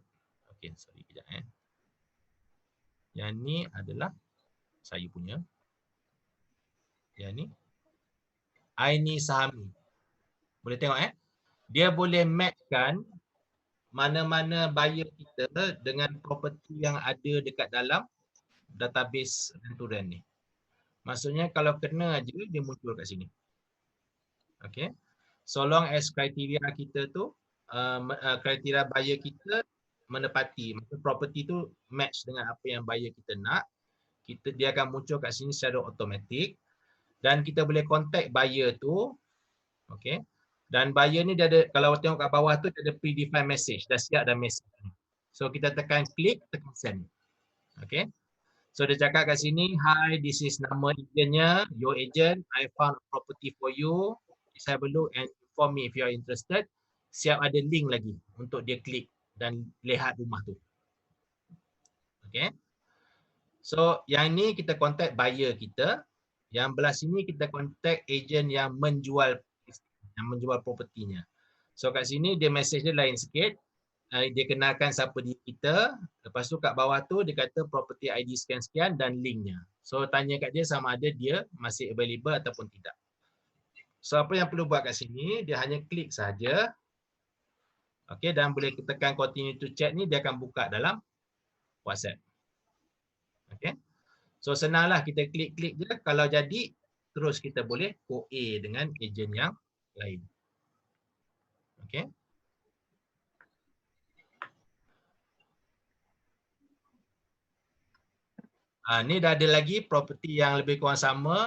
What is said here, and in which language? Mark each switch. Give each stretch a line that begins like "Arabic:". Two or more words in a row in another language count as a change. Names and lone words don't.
Malay: Okey, sorry kejap Yang ni adalah saya punya. Yang ni Aini Sahami. Boleh tengok dia boleh matchkan mana-mana buyer kita dengan property yang ada dekat dalam database rent-to-rent ni. Maksudnya kalau kena aja dia muncul kat sini. Okay.
English: So long as
Malay: kriteria kita tu, kriteria buyer kita menepati, maksud property tu match dengan apa yang buyer kita nak, dia akan muncul kat sini secara automatik dan kita boleh contact buyer tu. Okay. Dan buyer ni dia ada, kalau tengok kat bawah tu dia ada
English: predefined message,
Malay: dah siap dah message. So kita tekan klik, tekan send. Okay. So dia cakap kat sini,
English: hi, this is
Malay: nama agentnya,
English: your agent, I found a property for you. Please have a look and inform me if you are interested.
Malay: Siap ada link lagi untuk dia klik dan lihat rumah tu. Okay. So yang ni kita contact buyer kita. Yang belah sini kita contact agent yang menjual propertinya. So kat sini dia message dia lain sikit. Dia kenalkan siapa diri kita. Lepas tu kat bawah tu dia kata property ID sekian-sekian dan linknya. So tanya kat dia sama ada dia masih available ataupun tidak. So apa yang perlu buat kat sini, dia hanya klik saja. Okay, dan boleh tekan
English: continue to chat
Malay: ni, dia akan buka dalam WhatsApp. Okay. So senanglah kita klik-klik je. Kalau jadi, terus kita boleh OA dengan ejen yang lain. Okay. Ni dah ada lagi property yang lebih kurang sama.